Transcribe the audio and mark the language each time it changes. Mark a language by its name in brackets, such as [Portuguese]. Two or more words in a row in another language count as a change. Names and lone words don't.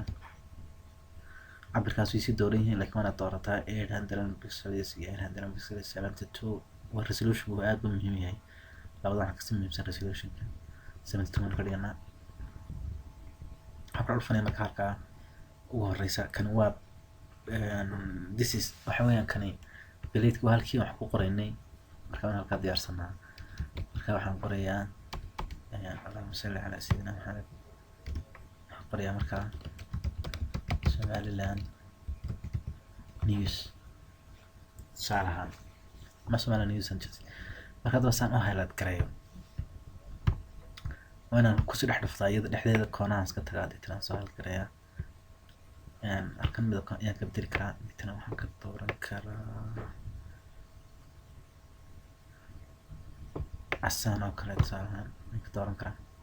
[Somali] cabirkaas way sii dooran yihiin laakiin waana doorataa 800 pixels iyo 800 pixels 72. waa resolution uu aad u muhiim yahay. labada waxaa kasii muhiimsan resolutionka 72 ka dhiganaa. waxaan ku dhufanaya marka halkaa ugu horeysa kani waa [English] this is [Somali] waxa weeyaan kani beledka waa halkii wax ku qoraynay. marka waan halkaa diyaarsanaa. marka waxaan qorayaa [Arabic] اللهم صل على سيدنا محمد. [Somali] waxaan qorayaa markaa Somaliland news saalahan ma Somaliland news [English] and just [Somali] marka hadda saan u highlight gareeyo waana kusii dhex dhuftaa iyada dhexdeeda koonaha iska tagaa deetana soo highlight gareeyaa. halkan midabka ayaan ka bedeli karaa. deetana waxaan ka dooran karaa casaan oo kale tusaalahaan waan ka dooran karaa.